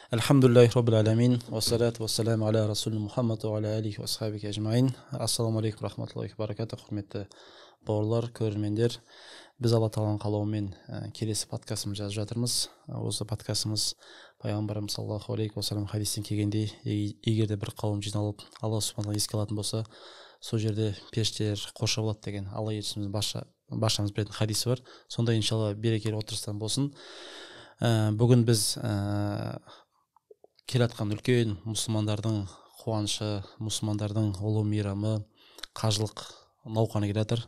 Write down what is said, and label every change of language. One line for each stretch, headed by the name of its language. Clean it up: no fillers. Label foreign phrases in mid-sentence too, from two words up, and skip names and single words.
Arabic: الحمد لله رب العالمين والصلاة والسلام على رسول محمد وعلى آله وصحابه أجمعين. السلام عليكم رحمة الله وبركاته.
Kazakh: Құрметті бауырлар, көрермендер. Біз Алла Тағаланың қалауымен келесі подкастымызды жазып жатырмыз. Осы подкастымыз пайғамбарымыз
Arabic: صلى الله عليه وسلم
Kazakh: хадистен келгендей, егер де бір қауым жиналып Алла субханала еске алатын болса, сол жерде періштелер қоршап алады деген Алла елшісіміздің баршамыз білетін хадисі бар. Сонда иншалла берекелі отырыстан болсын. Бүгін біз келатқан үлкен мұсылмандардың қуанышы, мұсылмандардың ұлы мейрамы қажылық науқаны келе жатыр.